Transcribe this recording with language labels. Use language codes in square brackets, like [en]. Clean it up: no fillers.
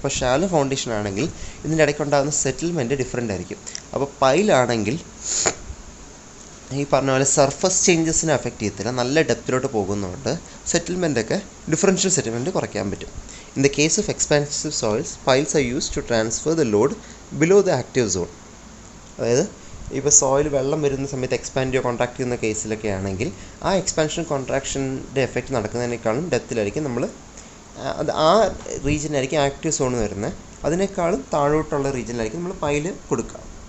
[ml] അപ്പോൾ shallow foundation ആണെങ്കിൽ ഇതിൻ്റെ ഇടയ്ക്ക് ഉണ്ടാകുന്ന സെറ്റിൽമെൻറ്റ് ഡിഫറെൻ്റ് ആയിരിക്കും. അപ്പോൾ പൈലാണെങ്കിൽ ഈ പറഞ്ഞ പോലെ സർഫസ് ചേഞ്ചസിനെ അഫക്റ്റ് ചെയ്യത്തില്ല, നല്ല ഡെപ്തിലോട്ട് പോകുന്നതുകൊണ്ട് സെറ്റിൽമെൻറ്റൊക്കെ ഡിഫറൻഷ്യൽ സെറ്റിൽമെൻറ്റ് കുറയ്ക്കാൻ പറ്റും. [en] In the case of expansive soils, piles are used to transfer the load below the active zone. [ml] അതായത് ഇപ്പോൾ സോയിൽ വെള്ളം വരുന്ന സമയത്ത് എക്സ്പാൻഡ് ചെയ്യുക കോൺട്രാക്ട് ചെയ്യുന്ന കേസിലൊക്കെ ആണെങ്കിൽ ആ എക്സ്പാൻഷൻ കോൺട്രാക്ഷൻ്റെ എഫക്റ്റ് നടക്കുന്നതിനേക്കാളും ഡെപ്തിലായിരിക്കും നമ്മൾ ആ റീജിയനായിരിക്കും ആക്റ്റീവ് സോൺ വരുന്നത്, അതിനേക്കാളും താഴോട്ടുള്ള റീജിയനിലായിരിക്കും നമ്മൾ പൈല് കൊടുക്കുക.